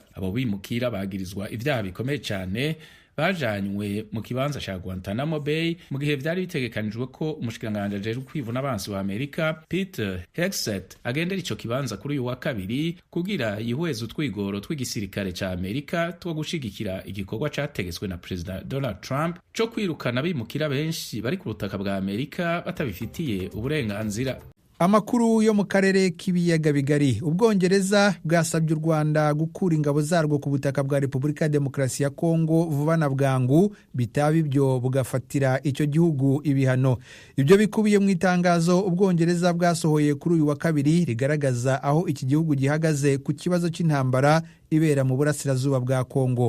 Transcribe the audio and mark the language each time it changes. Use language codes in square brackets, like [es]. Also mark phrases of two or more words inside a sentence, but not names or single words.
[rn] Abo bimukira bagirizwa ibyaha bikomeye cyane bajanywe mu kibanza cya Guantanamo Bay mu gihe vyari bitegekanijwe ko umushikiranganji ajejwe kwivuna abansi wa Amerika Peter Hegseth agendera ico kibanza kuri uyu wa kabiri kugira yihweze utwigoro tw'igisirikare ca Amerika two gushigikira igikorwa categetswe na President Donald Trump co kwirukana abimukira benshi bari ku butaka bwa Amerika batabifitiye uburenganzira. [rw] Amakuru yo mu karere k'ibiyaga bigari. Ubwongereza bwasabye u Rwanda gukura ingabo zarwo ku butaka bwa Repubulika ya Demokarasi ya Kongo vuba na bwangu, bitaba ibyo bugafatira icyo gihugu ibihano. Ibyo bikubiye mu itangazo Ubwongereza bwasohoye kuri uyu wa kabiri rigaragaza aho iki gihugu gihagaze ku kibazo cy'intambara ibera mu burasirazuba bwa Kongo.